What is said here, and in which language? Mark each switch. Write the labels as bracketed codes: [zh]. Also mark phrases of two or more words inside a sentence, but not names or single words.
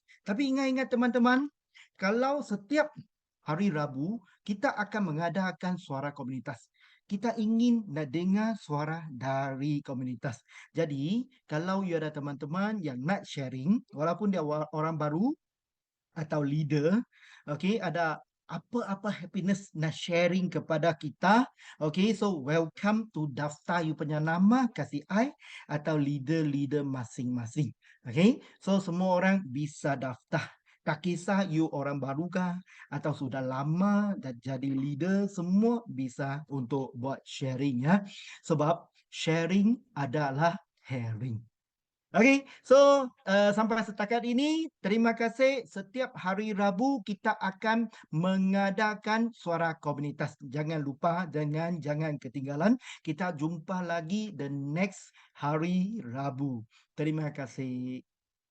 [ms] Tapi ingat-ingat teman-teman, kalau setiap hari Rabu kita akan mengadakan suara komunitas. Kita ingin nak dengar suara dari komunitas. Jadi, kalau you ada teman-teman yang nak sharing, walaupun dia orang baru atau leader, okey, ada apa-apa happiness nak sharing kepada kita, okey, so [en] welcome to [ms] daftar you punya nama, kasih I atau leader-leader masing-masing. Okey, so semua orang bisa daftar. Tak kisah you orang baru kah atau sudah lama dah jadi leader, semua bisa untuk buat sharing ya. Sebab sharing adalah caring. Okey, so sampai setakat ini terima kasih. Setiap hari Rabu kita akan mengadakan suara komunitas. Jangan lupa, jangan ketinggalan. Kita jumpa lagi [en] the next [ms] hari Rabu. Terima kasih.